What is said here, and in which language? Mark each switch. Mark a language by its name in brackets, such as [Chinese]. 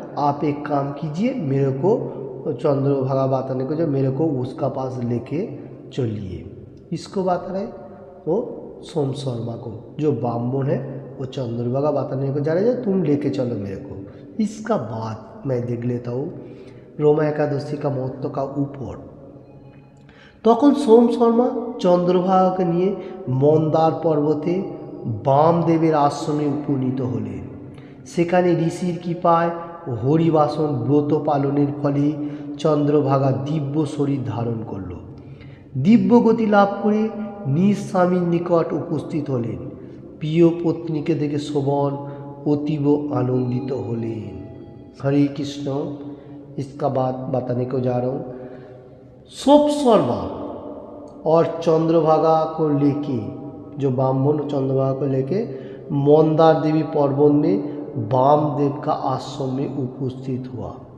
[Hindi] आप एक काम कीजिए, मेरे को चंद्रभागा बताने को जो मेरे को उसका पास लेके चलिए। इसको बता रहे वो सोम शर्मा को, जो ब्राह्मण है वो चंद्रभागा बताने को जा रहे हैं तुम लेके चलो मेरे को। इसका बाद मैं देख लेता हूँ रोमा एकादशी का महत्व का ऊपर। [Bangla] তখন সোম শর্মা চন্দ্রভাগাকে নিয়ে মন্দার পর্বতে বামদেবের আশ্রমে উপনীত হলেন। সেখানে ঋষির কৃপায় হরিবাসন ব্রত পালনের ফলে চন্দ্রভাগা দিব্য শরীর ধারণ করল। দিব্য গতি লাভ করে নিজ স্বামীর নিকট উপস্থিত হলেন। প্রিয় পত্নীকে দেখে শোভন অতীব आनंदित होलेन। [Hindi] हरे कृष्ण। इसका बाद बताने को जा रहा हूँ। सोपसर्वा और चंद्रभागा को लेके, जो ब्राह्मण चंद्रभागा को लेके मंदार देवी पर्वत में वामदेव का आश्रम में उपस्थित हुआ